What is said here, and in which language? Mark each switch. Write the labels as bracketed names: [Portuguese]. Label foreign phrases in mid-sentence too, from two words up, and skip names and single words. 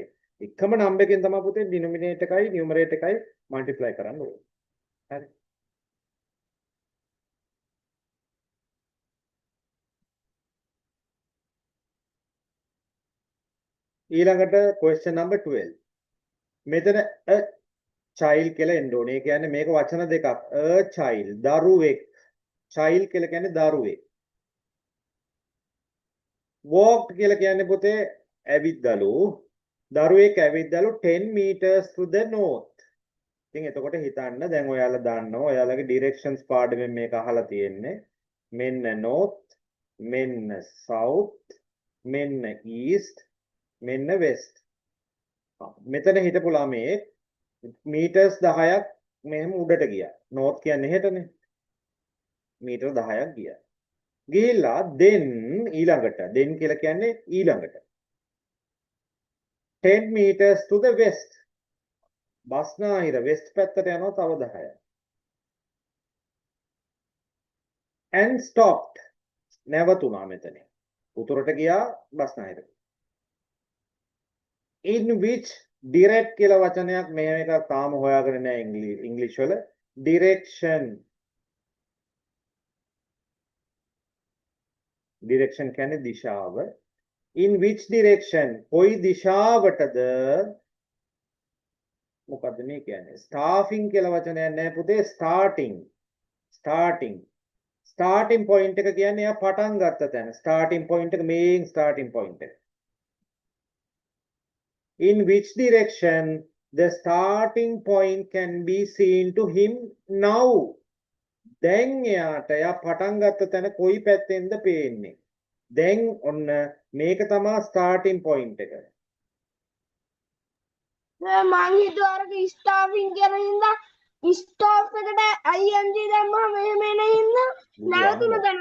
[Sinhala] එකම නම්බර් එකෙන් තමයි පුතේ ඩිනොමිනේටර් එකයි නියුමරේටර් එකයි මල්ටිප්ලයි කරන්න ඕනේ. හරි. ඊළඟට [English] question number 12. [Sinhala] මෙතන [English] a child [Sinhala] කියලා එන්න ඕනේ. ඒ කියන්නේ මේක වචන දෙකක්. [English] a child [Sinhala] දරුවෙක්. child කියලා කියන්නේ දරුවෙක්. walked කියලා කියන්නේ පුතේ ඇවිද්දලු. දරුවෙක් ඇවිද්දලු [English] 10 meters to the north. [Sinhala] ඉතින් එතකොට හිතන්න දැන් ඔයාලා දන්නවා ඔයාලගේ directions පාඩමෙන් මේක අහලා තියෙන්නේ. මෙන්න north, මෙන්න south, මෙන්න east, මෙන්න west. මෙතන හිටපු ළමයේ මීටර්ස් 10ක් මෙහෙම උඩට ගියා. north කියන්නේ හෙටනේ. මීටර 10ක් ගියා. ගිහිල්ලා then ඊළඟට then කියලා කියන්නේ ඊළඟට [English] 10 meters to the west. [Sinhala] බස්නාහිර west පැත්තට යනවා තව 10ක්. [English] and stopped. [Sinhala] නැවතුණා මෙතන. උතුරට ගියා බස්නාහිර. [English] in which direct [Sinhala] කියලා වචනයක් මේක තාම හොයාගෙන නැහැ ඉංග්‍රීසි වල. direction. direction කියන්නේ දිශාව. [English] in which direction [Sinhala] කොයි දිශාවටද මොකද්ද මේ කියන්නේ? staffing කියලා වචනයක් නැහැ පුතේ. [English] starting point [Sinhala] එක කියන්නේ එයා පටන් ගත්ත තැන. [English] starting point එක main starting point එක. in which direction the starting point can be seen to him now. [Sinhala] දැන් එයා පටන් ගත්ත තැන කොයි පැත්තෙන්ද පේන්නේ? දැන් ඔන්න මේක තමයි [English] starting point [Sinhala] එක. මං හිතුවා අර ස්ටාෆින් කියන හින්දා ස්ටාෆ් එකට ing දැම්මම මෙහෙම එන හින්දා නැවතුන තැන.